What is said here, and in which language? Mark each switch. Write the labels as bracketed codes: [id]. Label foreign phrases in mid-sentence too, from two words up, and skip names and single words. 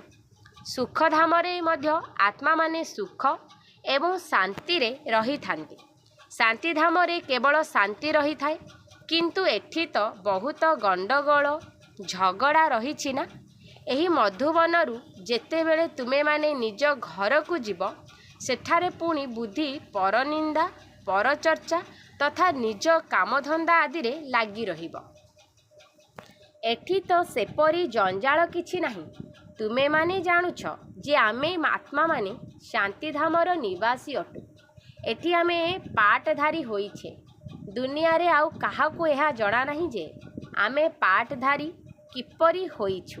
[or] ସୁଖଧାମ ରେ ମଧ୍ୟ ଆତ୍ମା ମାନେ ସୁଖ ଏବଂ ଶାନ୍ତି ରେ ରହି ଥାନ୍ତି। ଶାନ୍ତିଧାମ ରେ କେବଳ ଶାନ୍ତି ରହି ଥାଏ। କିନ୍ତୁ ଏଠି ତ ବହୁତ ଗଣ୍ଡଗୋଳ ଝଗଡ଼ା ରହି ନା। ଏହି ମଧୁବନରୁ ଯେତେବେଳେ ତୁମେ ମାନେ ନିଜ ଘର କୁ ଯିବ ସେଠାରେ ପୁଣି ବୁଦ୍ଧି ପରନିନ୍ଦା ପରଚର୍ଚ୍ଚା ତଥା ନିଜ କାମଧନ୍ଦା ଆଦି ରେ ଲାଗି ରହିବ। ଏଠି ତ ସେପରି ଜଞ୍ଜାଳ କିଛି ନାହିଁ। ତୁମେ ମାନେ ଜାଣୁଛ ଯେ ଆମେ ଆତ୍ମା ମାନେ ଶାନ୍ତିଧାମର ନିବାସୀ ଅଟୁ। ଏଠି ଆମେ ପାଟଧାରୀ ହୋଇଛେ। ଦୁନିଆ ରେ ଆଉ କାହାକୁ ଏହା ଜଣା ନାହିଁ ଯେ ଆମେ ପାଟଧାରୀ କିପରି ହୋଇଛୁ।